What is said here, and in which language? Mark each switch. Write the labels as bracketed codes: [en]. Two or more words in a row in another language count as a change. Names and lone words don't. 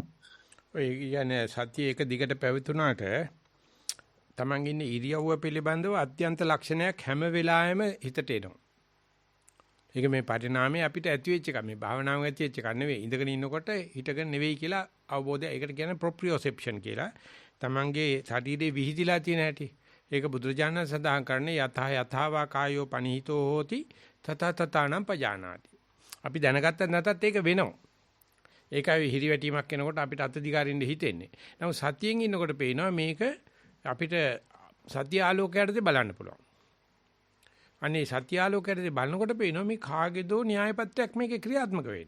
[si] ඔය කියන්නේ සතිය එක දිගට පැවතුනාට තමන් ඉන්නේ ඉරියව්ව පිළිබඳව අත්‍යන්ත ලක්ෂණයක් හැම වෙලාවෙම හිතට එනවා. ඒක මේ පරිණාමයේ අපිට ඇති වෙච්ච එක. මේ භාවනාවෙන් ඇති වෙච්ච එක නෙවෙයි. ඉඳගෙන ඉන්නකොට හිටගෙන නෙවෙයි කියලා අවබෝධය. ඒකට කියන්නේ ප්‍රොප්‍රියොසෙප්ෂන් කියලා. තමන්ගේ ශරීරයේ විහිදිලා තියෙන හැටි. ඒක බුදුරජාණන් සඳහන් කරන්නේ [pi] යථා කායෝ පනිහිතෝ හෝති තතතතානම් පජානාති. [si] අපි දැනගත්තත් නැතත් ඒක වෙනවා. ඒකයි හිරිවැටීමක් එනකොට අපිට අත්දිගාරින්න හිතෙන්නේ. නමුත් සතියෙන් ඉන්නකොට පේනවා මේක අපිට සත්‍ය ආලෝකයටදී බලන්න පුළුවන්. අනේ සත්‍ය ආලෝකයටදී බලනකොට පේනවා මේ කාගේදෝ න්‍යායපත්‍යක් මේකේ ක්‍රියාත්මක වෙන්නේ.